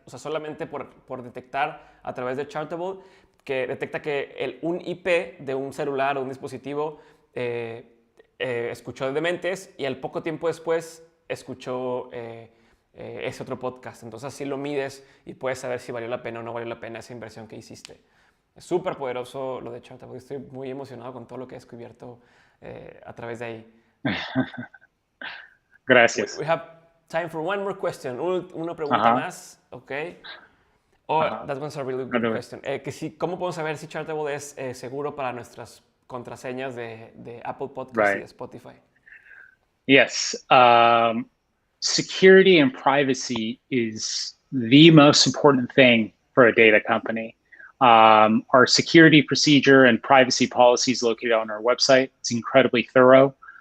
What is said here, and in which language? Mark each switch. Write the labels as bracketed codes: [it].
[es] O sea, solamente por detectar a través de Chartable, que detecta que un IP de un celular o un dispositivo escuchó Dementes y al poco tiempo después escuchó ese otro podcast. Entonces así lo mides y puedes saber si valió la pena o no valió la pena esa inversión que hiciste. Es súper poderoso lo de Chartable. Estoy muy emocionado con todo lo que he descubierto a través de ahí. Gracias. [en] We have time for one more question. [es] Una pregunta más, ¿ok? [en] That one's a really good question. [es] ¿Cómo podemos saber si Chartable es seguro para nuestras contraseñas de Apple Podcasts y de Spotify? [en] Yes. Security and privacy is the most important thing for a data company. Our security procedure and privacy policy is located on our website. It's incredibly thorough.